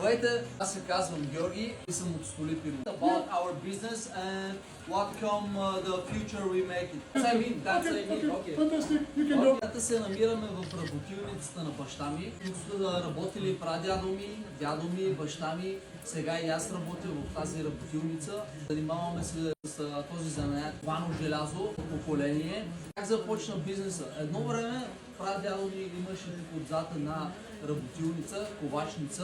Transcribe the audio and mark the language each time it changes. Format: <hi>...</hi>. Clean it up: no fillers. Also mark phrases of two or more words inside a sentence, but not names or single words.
<bg>Здравейте, аз се казвам Георги и съм от Столипино.</bg> <en>About our business and what come the future we make it. Okay. Fantastic. You can go.</en> <bg>Момента се намираме в работилницата на баща ми. Тук са работили дядо ми, баща ми. Сега и аз работя в тази работилница. Занимаваме се с този занаят ковано желязо, поколение. Как започна бизнеса? Едно време прадядо ми имаше тук отзад една работилница, ковачница.</bg>